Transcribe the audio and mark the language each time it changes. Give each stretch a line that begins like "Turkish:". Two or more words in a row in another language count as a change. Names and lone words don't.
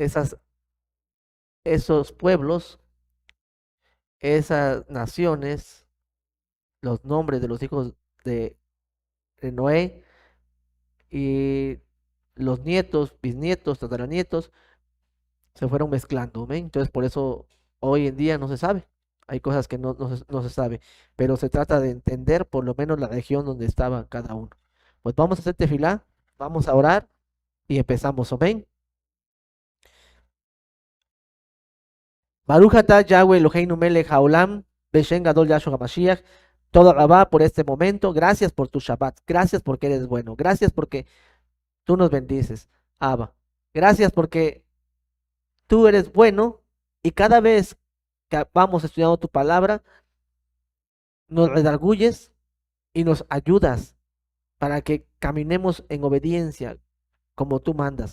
Spanish: esos pueblos, esas naciones, los nombres de los hijos de, de Noé y los nietos, bisnietos, tataranietos, se fueron mezclando, ¿ven? Entonces por eso hoy en día no se sabe. Hay cosas que no se sabe, pero se trata de entender por lo menos la región donde estaba cada uno. Pues vamos a hacer tefilá, vamos a orar y empezamos, amén.
Hebrew: ברוך אתה יהוה אלהינו מלך העולם, בשם גדול ישוע המשיח. תודה רבה
Spanish: por este momento. Gracias por tu Shabbat. Gracias porque eres bueno. Gracias porque tú nos bendices, Abba. Gracias porque tú eres bueno y cada vez que vamos estudiando tu palabra, nos redarguyes y nos ayudas para que caminemos en obediencia como tú mandas.